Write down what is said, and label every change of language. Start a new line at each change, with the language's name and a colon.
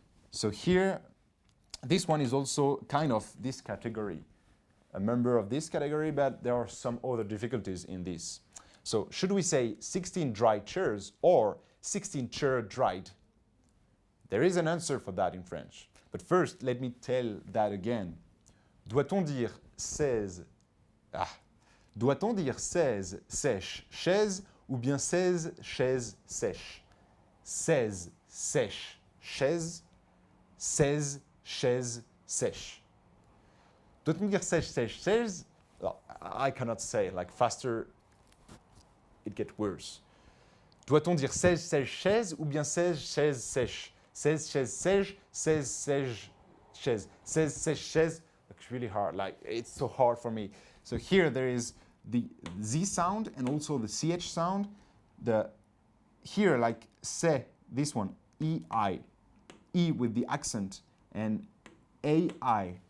English: So here, this one is also kind of this category, a member of this category, but there are some other difficulties in this. So should we say 16 dry chairs or 16 chair dried? There is an answer for that in French. But first, let me tell that again.
French: Doit-on dire 16... Doit-on dire 16 sèches chaises ou bien 16 chaises sèches? 16 sèches chaises, 16 chaises sèches. Doit-on dire 16 sèches chaises?
English: Well, I cannot say, like faster it gets worse.
French: Doit-on dire 16 sèches chaises ou bien 16 chaises sèches? 16 chaises sèches, 16 sèches chaises. 16 sèches chaises,
English: it's really hard, like it's so hard for me. So here there is the Z sound and also the CH sound. Here, like se, this one, EI, E with the accent, and AI.